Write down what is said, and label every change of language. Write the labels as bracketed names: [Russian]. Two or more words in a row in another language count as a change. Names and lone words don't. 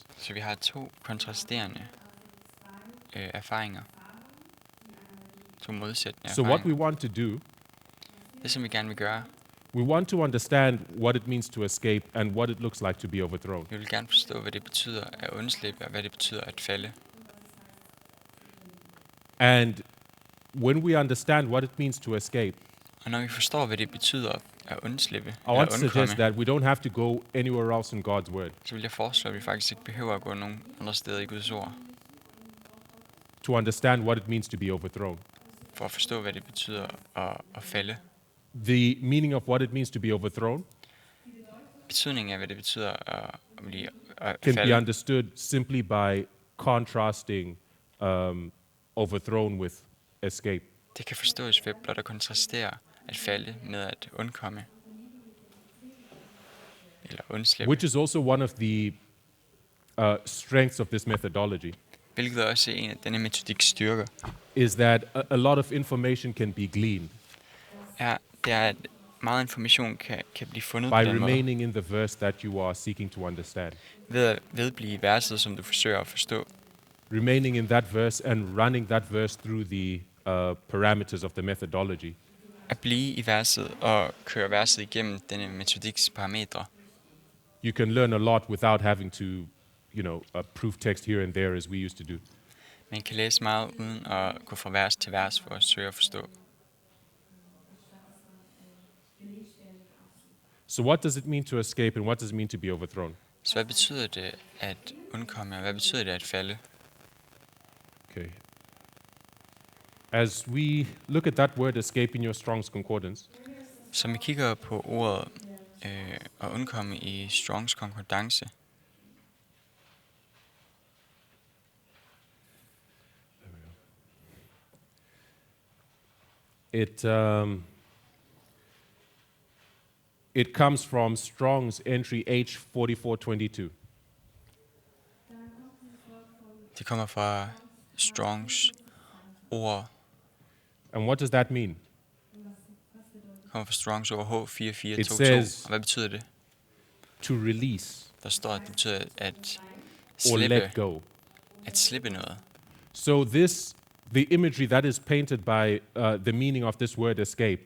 [Danish] Så vi har to kontrasterende erfaringer. To modsættende [English] So what we [Danish] erfaringer. [English] want to do, [Danish] Det som vi gerne vil gøre, [English] we want to understand what it means to escape and what it looks like to be overthrown. [Danish] vi vil gerne forstå, hvad det betyder at undslippe, og hvad det betyder at falde. [English] And when we understand what it means to escape, [Danish] Og når vi forstår, hvad det betyder at undslippe [English] I [Danish] eller [English] want to suggest [Danish] undkomme, [English] that we don't have to go anywhere else in God's word [Danish] så vil jeg foreslå, at vi faktisk ikke behøver at gå nogen andre steder i Guds ord, [English] to understand what it means to be overthrown. [Danish] for at forstå, hvad det betyder at falde. [English] The meaning of what it means to be overthrown [Danish] Betydningen af, hvad det betyder at blive at [English] can be [Danish] falde, [English] understood simply by contrasting overthrown with escape. [Danish] det kan forstås ved blot at kontrastere at falde med at undkomme eller undslippe, [English] Which is also one of the strengths of this methodology, [Danish] hvilket også er en af denne metodiks styrker. [English] is that a lot of information can be gleaned [Danish] Det er, at meget information kan blive fundet [English] by [Danish] på den måde, [English] remaining in the verse that you are seeking to understand. [Danish] ved at vedblive verset, som du forsøger at forstå. [English] Remaining in that verse and running that verse through the parameters of the methodology. [Danish] At blive i verset og køre verset igennem denne metodiks parametre. [English] You can learn a lot without having to, proof text here and there as we used to do. [Danish] Man kan læse meget uden at gå fra vers til vers for at søge at forstå. [English] So what does it mean to escape and what does it mean to be overthrown? [Danish] Så hvad betyder det at undkomme, og hvad betyder det at falde? [English] Okay. As we look at that word escape in your Strong's Concordance, [Danish] Så vi kigger på ordet at undkomme i Strongs konkordance, [English] it comes from Strong's entry H4422. [Danish] det kommer fra Strongs ord, [English] And what does that mean? [Danish] kommer fra Strongs ord [English] It H4422. says- [Danish] Og hvad betyder det? [English] To release [Danish] Der står, at det betyder at [English] or let [Danish] slippe, [English] go. [Danish] at slippe noget. [English] So the imagery that is painted by the meaning of this word escape